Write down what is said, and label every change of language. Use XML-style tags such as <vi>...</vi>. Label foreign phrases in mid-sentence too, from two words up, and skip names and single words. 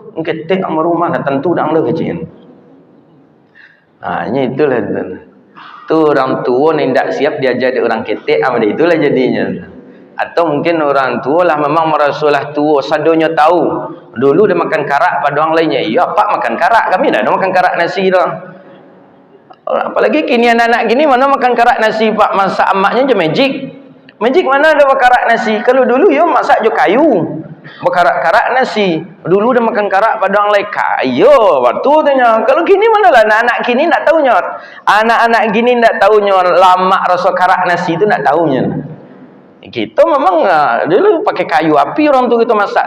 <ms>Ketek sama rumah dah tentu dah lah kecil. Ini itulah tu orang tua ni tak siap diajar dia orang ketek itulah jadinya. Atau mungkin orang tua lah memang merasalah tua sadonya tahu. Dulu dia makan karak pada orang lainnya. Ya Pak makan karak, kami dah makan karak nasi dah. Apalagi kini anak-anak gini mana makan karak nasi Pak, masak emaknya je magic. Magic mana ada karak nasi? Kalau dulu ya masak je kayu. Berkarak-karak nasi. Dulu dia makan karak pada orang lain. Kayo, waktu tanya. Kalau gini mana lah anak-anak gini tak tahunya. Anak-anak gini tak tahunya lama rasa karak nasi tu tak tahunya. Kita memang dulu pakai kayu api orang tu kita masak.</ms>